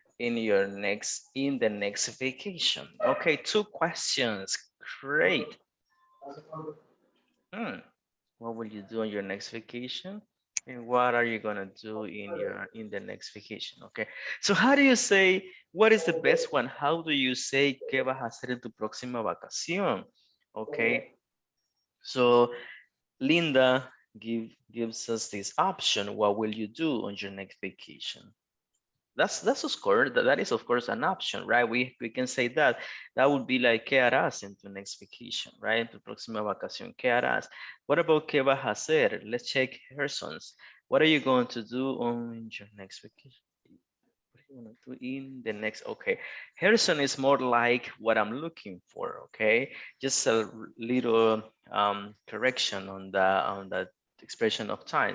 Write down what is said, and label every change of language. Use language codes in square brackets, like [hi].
[en] in the next vacation? Okay, 2 questions. Great. What will you do on your next vacation? And what are you gonna do in the next vacation? Okay. So how do you say, what is the best one? How do you say [es] qué vas a hacer en tu próxima vacación? [en] Okay. So Linda gives us this option. What will you do on your next vacation? That's of course, that is of course an option, right? We can say that. That would be like [es] qué harás en tu [en] next vacation, right? [es] En tu próxima vacación, ¿qué harás? [en] What about [es] qué vas a hacer? [en] Let's check Harrison's. What are you going to do on your next vacation? What are you going to do in the next? Okay, Harrison is more like what I'm looking for. Okay, just a little correction on that expression of time.